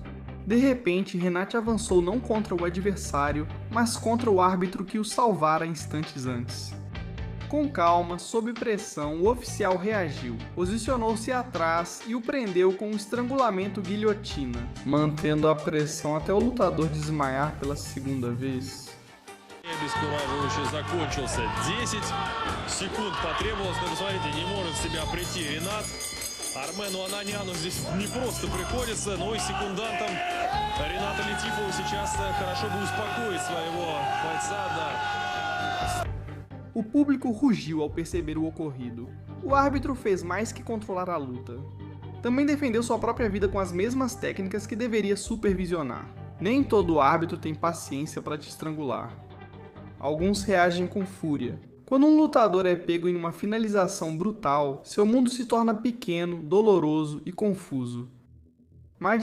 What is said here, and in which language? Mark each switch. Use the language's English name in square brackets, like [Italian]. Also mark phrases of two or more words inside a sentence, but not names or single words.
[Portuguese] De repente, Renat avançou não contra o adversário, mas contra o árbitro que o salvara instantes antes. Com calma, sob pressão, o oficial reagiu, posicionou-se atrás e o prendeu com um estrangulamento guilhotina, mantendo a pressão até o lutador desmaiar pela segunda vez. [Russian] Обескураживающе закончился. 10 секунд потребовалось, но посмотрите, не может в себя прийти Ренат. Армену Ананяну здесь не просто приходится, но и секундантам Рената Летифова сейчас хорошо бы успокоить своего бойца, да. [Portuguese] O público rugiu ao perceber o ocorrido. O árbitro fez mais que controlar a luta. Também defendeu sua própria vida com as mesmas técnicas que deveria supervisionar. Nem todo árbitro tem paciência para te estrangular. Alguns reagem com fúria. Quando um lutador é pego em uma finalização brutal, seu mundo se torna pequeno, doloroso e confuso.